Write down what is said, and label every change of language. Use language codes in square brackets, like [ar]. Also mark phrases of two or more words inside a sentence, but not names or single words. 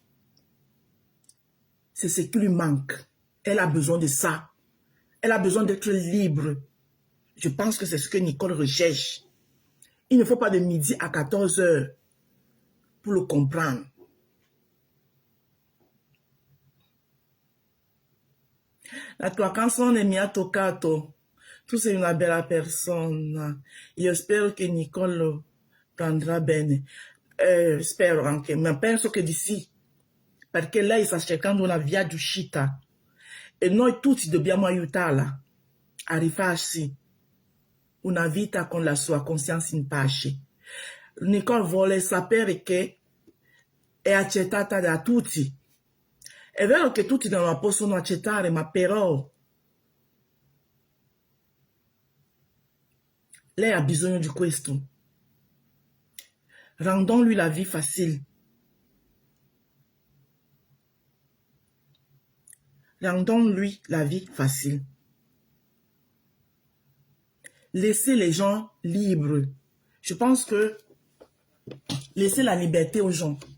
[fr] C'est ce qui lui manque. Elle a besoin de ça. Elle a besoin d'être libre. Je pense que c'est ce que Nicole recherche. Il ne faut pas de midi à 14 heures pour le comprendre. [it] La tua canzone mi ha toccato. Tu sei una bella persona. Io spero che Nicole lo prendrà bene. Spero anche, ma penso che di sì. Perché lei sta cercando una via d'uscita. E noi tutti dobbiamo aiutarla a rifarsi una vita con la sua coscienza in pace. Nicole vuole sapere che è accettata da tutti. È vero che tutti non la possono accettare, ma però lei ha bisogno di questo. [fr] Rendons-lui la vie facile. Rendons-lui la vie facile. Laissez les gens libres. Je pense que laissez la liberté aux gens.